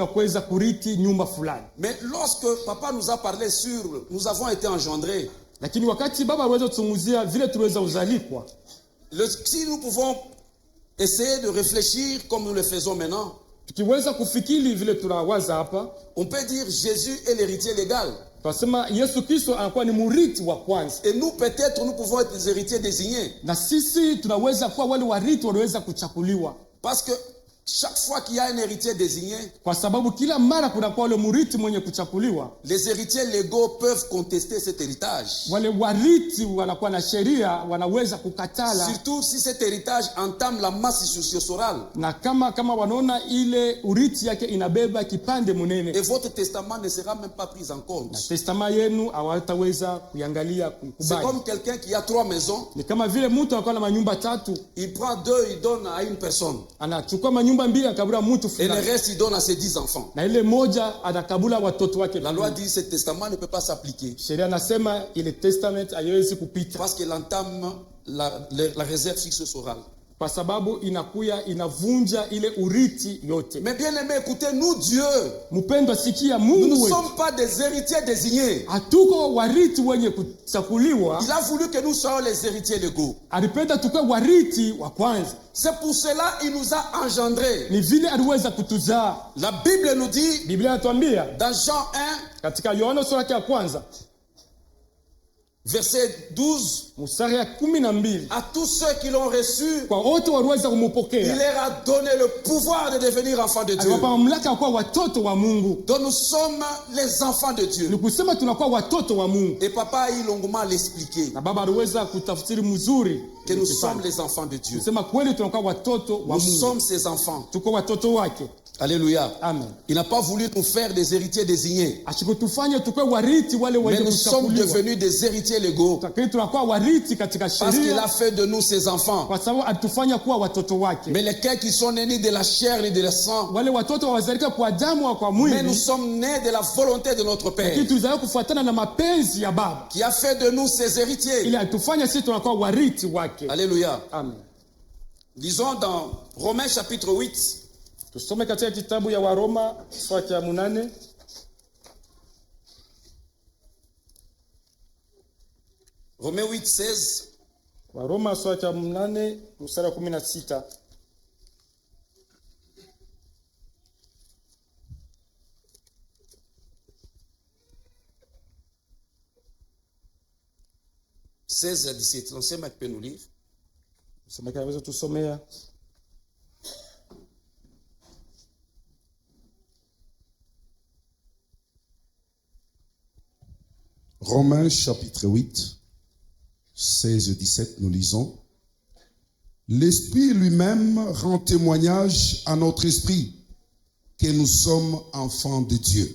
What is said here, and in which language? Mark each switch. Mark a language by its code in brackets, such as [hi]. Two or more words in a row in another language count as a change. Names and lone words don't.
[fr] Mais lorsque papa nous a parlé sur nous avons été engendrés, si nous pouvons essayer de réfléchir comme nous le faisons maintenant, on peut dire Jésus est l'héritier légal. Et nous peut-être nous pouvons être les héritiers désignés. Parce que chaque fois qu'il y a un héritier désigné, [sw] kwa sababu kila mara kunakuwa ule murithi mwenye kuchakuliwa, [fr] les héritiers légaux peuvent contester cet héritage. [sw] Wale warithi wanakuwa na sheria wanaweza kukatala, [fr] surtout si cet héritage entame la masse successorale. [sw] Na kama wanaona ile urithi yake inabeba kipande munene, [fr] et votre testament ne sera même pas pris en compte. [sw] Na testament yenu hawataweza kuiangalia kukubali. [fr] C'est comme quelqu'un qui a 3 maisons. [sw] Ni kama vile mtu anakuwa na manyumba 3, [fr] il prend 2, il donne à une personne. [sw] Anachukua manyumba 2 akabula mtu fulani. [fr] Et le reste il donne à ses 10 enfants. [sw] Na ile moja anakabula watoto wake. [fr] La loi dit que ce testament ne peut pas s'appliquer. [sw] Sheria nasema ile testament haiwezi kupita. [fr] Parce qu'il entame la réserve successorale. [sw] Kwa sababu inakuya inavunja ile urithi yote. [fr] Mais bien aimé, écoutez, nous Dieu, [sw] mpendwa sikia Mungu, [fr] nous ne sommes pas des héritiers désignés. [sw] Hatuko warithi wenye kuchakuliwa. [fr] Il a voulu que nous soyons les héritiers légaux. [sw] Alipenda tukue warithi wa kwanza. [fr] C'est pour cela il nous a engendrés. [sw] Ni vile aliweza kutuzaa. [fr] La Bible nous dit, [sw] Biblia inatuambia [fr] dans Jean 1, [sw] katika Yohana sura ya kwanza [fr] verset 12, [sw] mstari ya 12, [fr] à tous ceux qui l'ont reçu, [sw] kwa wote waliweza kumpokea, [fr] il leur a donné le pouvoir de devenir enfants de Dieu. [sw] Aliwapa mamlaka kuwa watoto wa Mungu. [fr] Donc nous sommes les enfants de Dieu. [sw] Ni kusema tunakuwa watoto wa Mungu. [fr] Et papa a eu longuement l'expliqué. [sw] Na baba aliweza kutafsiri mzuri [fr] que nous sommes les enfants de Dieu. [sw] Kusema kweli tunakuwa watoto wa Mungu. [fr] Nous sommes ses enfants. [sw] Tuko watoto wake. [fr] Alléluia. Amen. Il n'a pas voulu nous faire des héritiers désignés. Mais nous sommes devenus des héritiers légaux. Parce qu'il a fait de nous ses enfants. Mais lesquels qui sont nés de la chair et de la sang. Mais nous sommes nés de la volonté de notre Père. Qui a fait de nous ses héritiers. Alléluia. Amen. Lisons dans Romains chapitre 8. [sw] Tusome katika kitabu ya Waroma sura ya 8. [fr] Romains 8:16. [sw] Waroma sura ya 8 mstari wa 16. [fr] (16 à 17). L'ancien Mac peut nous lire. [sw] Sema kaweza tusomea. [fr] Romains chapitre 8, 16 et 17, nous lisons. L'Esprit lui-même rend témoignage à notre esprit que nous sommes enfants de Dieu.